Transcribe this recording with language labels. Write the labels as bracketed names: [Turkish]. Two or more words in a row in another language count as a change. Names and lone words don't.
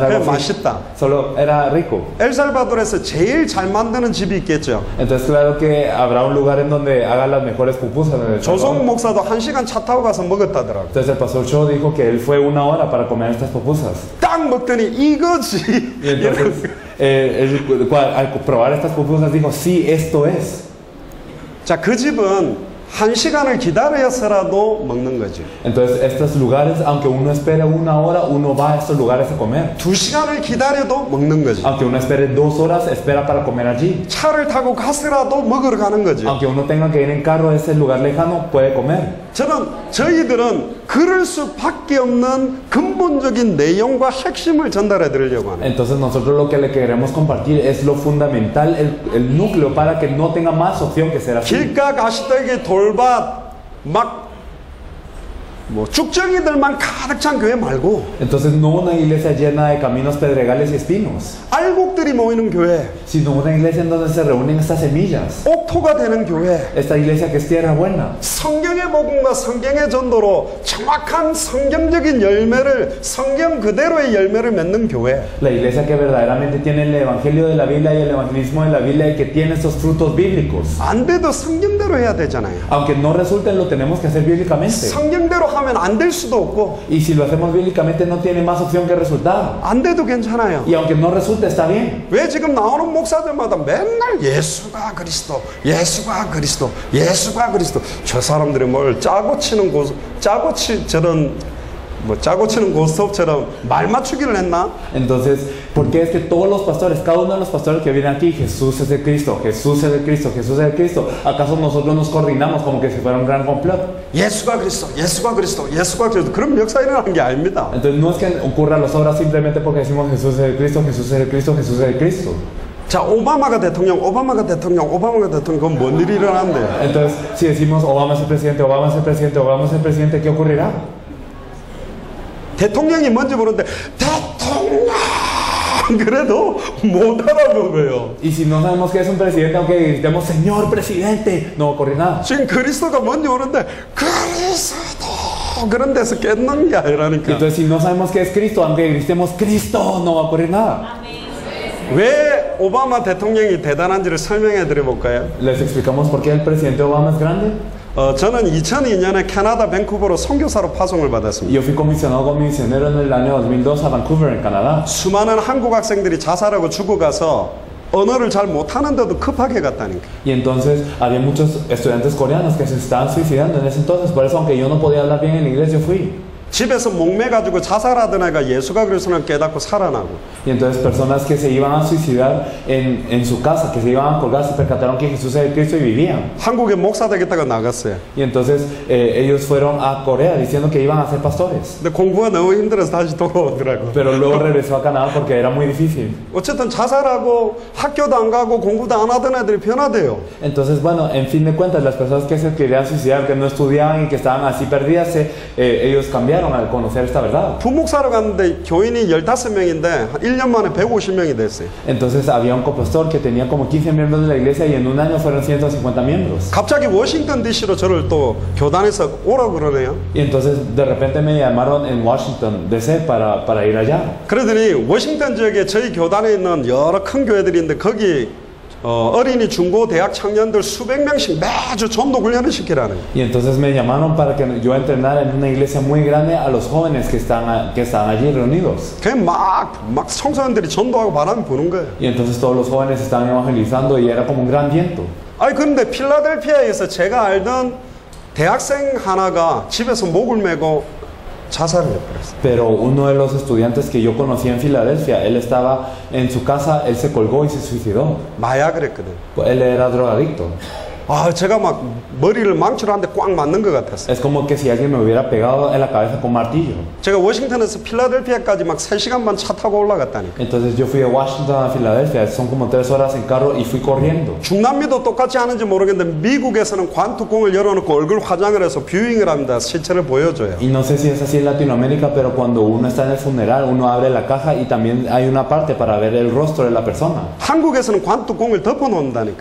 [Korean] 그냥 [Spanish] algo así. [Korean] 맛있다. [Spanish] Solo era rico. [Korean] 엘살바도르에서 제일 잘 만드는 집이 있겠죠. [Spanish] Entonces claro que habrá un lugar en donde hagan las mejores pupusas en El [Korean] 조성 [Spanish] Salvador. [Korean] 목사도 1시간 차 타고 가서 먹었다더라고요. [Spanish] Entonces el pastor Cho dijo que él fue 1 hora para comer estas pupusas. [Korean] 딱 먹더니 이거지. [Spanish] Y entonces al probar estas pupusas dijo, sí, esto es. [Korean] 자, 그 집은 1시간을 기다려서라도 먹는 거죠. [Spanish] Entonces estos lugares, aunque uno espere 1 hora, uno va a estos lugares a comer. [Korean] 2시간을 기다려도 먹는 거죠. [Spanish] Aunque uno espere 2 horas, espera para comer allí. [Korean] 차를 타고 가서라도 먹으러 가는 거죠. [Spanish] Aunque uno tenga que ir en carro a ese lugar lejano, puede comer. [Korean] 저희들은 그럴 수밖에 없는 근본적인 내용과 핵심을 전달해 드리려고 하는. [Spanish] Entonces nosotros lo que le queremos compartir es lo fundamental, el núcleo para que no tenga más opción que ser así. [Korean] 길가 가시더기 돌밭 쭉정이들만 가득 찬 교회 말고 [Spanish] Entonces no una iglesia llena de caminos pedregales y espinos, [Korean] 알곡들이 모이는 교회, [Spanish] sino una iglesia en donde se reúnen estas semillas. [Korean] 옥토가 되는 교회, [Spanish] Esta iglesia que es tierra buena. [Korean] 성경의 복음과 성경의 전도로 정확한 성경적인 열매를 성경 그대로의 열매를 맺는 교회. [Spanish] La iglesia que verdaderamente tiene el evangelio de la Biblia y el evangelismo de la Biblia y que tiene estos frutos bíblicos. [Korean] 안 돼도 성경대로 해야 되잖아요. [Spanish] Aunque no resulte, lo tenemos que hacer bíblicamente. [Korean] 성경대로 하면 안 될 수도 없고 [Spanish] Y si lo hacemos bíblicamente no tiene más opción que resultado. [Korean] 안 돼도 괜찮아요. [Spanish] Y aunque no resulte, está bien. [Korean] 왜 지금 나오는 목사들마다 맨날 예수가 그리스도, 예수가 그리스도, 예수가 그리스도. 저 사람들이 뭘 짜고 치는 고스톱처럼 말 맞추기를 했나? [Spanish] Entonces, ¿por qué es que todos los pastores, cada uno de los pastores que vienen aquí, Jesús es el Cristo, Jesús es el Cristo, Jesús es el Cristo? ¿Acaso nosotros nos coordinamos como que si fuera un gran complot? [Korean] 예수가 그리스도, 예수가 그리스도, 예수가 그리스도. 그런 역사 일어나는 게 아닙니다. [Spanish] Entonces no es que ocurran las obras simplemente porque decimos Jesús es el Cristo, Jesús es el Cristo, Jesús es el Cristo. [Korean] 자, 오바마가 대통령, 그건 뭔 일이 일어난대요? [Spanish] Entonces, si decimos Obama es el presidente, Obama es el presidente, Obama es el presidente, ¿qué ocurrirá? [Korean] 대통령이 뭔지 모르는데 대통령 그래도 못 알아보고요. [Spanish] Y si no sabemos que es un presidente, aunque gritemos Señor presidente, no va a ocurrir nada. [Korean] 지금 그리스도가 뭔지 모르는데 그리스도 그런 데서 깼는 게 아니라니까. [Spanish] Entonces, si no sabemos que es Cristo, aunque gritemos Cristo, no va a ocurrir nada. [Korean] 왜 오바마 대통령이 대단한지를 설명해 드려 볼까요? [Spanish] ¿Les explicamos por qué el presidente Obama es grande? [Korean] 저는 2002년에 캐나다 밴쿠버로 선교사로 파송을 받았습니다. [Spanish] Yo fui comisionado como misionero en el año 2002 a Vancouver, en Canadá. [Korean] 수많은 한국 학생들이 자살하고 죽어가서 언어를 잘 못하는데도 급하게 갔다니까. [Spanish] Y entonces había muchos estudiantes coreanos que se estaban suicidando en ese entonces. Por eso, aunque yo no podía hablar bien en inglés, yo fui. [Korean] 집에서 목매가지고 자살하던 애가 예수가 그리스도를 깨닫고 살아나고. [Spanish] Y entonces personas que se iban a suicidar en su casa, que se iban a colgar, se percataron que Jesús es el Cristo y vivían. [Korean] 한국에 목사 되겠다가 나갔어요. [Spanish] Y entonces ellos fueron a Corea diciendo que iban a ser pastores. [Korean] 근데 공부가 너무 힘들어서 다시 돌아오더라고. [Spanish] Pero luego regresó a Canadá porque era muy difícil. [Korean] 어쨌든 자살하고 학교도 안 가고 공부도 안 하던 애들이 변화돼요. [Spanish] Entonces, bueno, en fin de cuentas, las personas que se querían suicidar, que no estudiaban y que estaban así perdidas, ellos cambiaron al conocer esta verdad. [Korean] 부목사로 갔는데 교인이 15명인데 1년 만에 150명이 됐어요. [Spanish] Entonces había un copastor que tenía como 15 miembros de la iglesia y en un año fueron 150 miembros. [Korean] 갑자기 워싱턴 DC로 저를 또 교단에서 오라고 그러네요. [Spanish] Y entonces de repente me llamaron en Washington DC para ir allá. [Korean] 그러더니 워싱턴 지역에 저희 교단에 있는 여러 큰 교회들이 있는데 거기 어린이, 중고, 대학 청년들 수백 명씩 매주 전도 훈련을 시키라는. [Spanish] Y entonces me llamaron para que yo entrenara en una iglesia muy grande a los jóvenes que están allí reunidos. [Korean] 그냥 막 청소년들이 전도하고 바람이 부는 거예요. [Spanish] Y entonces todos los jóvenes estaban evangelizando y era como un gran viento. [Korean] 아니 그런데 필라델피아에서 제가 알던 대학생 하나가 집에서 목을 메고 자살을 해버렸어요. [Spanish] Pero uno de los estudiantes que yo conocí en Filadelfia, él estaba en su casa, él se colgó y se suicidó. [Korean] 마약을 했거든. [Spanish] Él era drogadicto. [Korean] 아, 제가 막 머리를 망치로 한 대 꽉 맞는 것 같았어요. [Spanish] Es como que si alguien me hubiera pegado en la cabeza con martillo. [Korean] 제가 워싱턴에서 필라델피아까지 막 3시간 반 차 타고 올라갔다니까. [Spanish] Entonces yo fui de Washington a Filadelfia, son como 3 horas en carro y fui corriendo. [Korean] 중남미도 똑같이 하는지 모르겠는데 미국에서는 관뚜껑을 열어놓고 얼굴 화장을 해서 뷰잉을 합니다. 시체를 보여줘요. [Spanish] Y no sé si es así en Latinoamérica, pero cuando uno está en el funeral, uno abre la caja y también hay una parte para ver el rostro de la persona. [Korean] 한국에서는 관뚜껑을 덮어놓는다니까.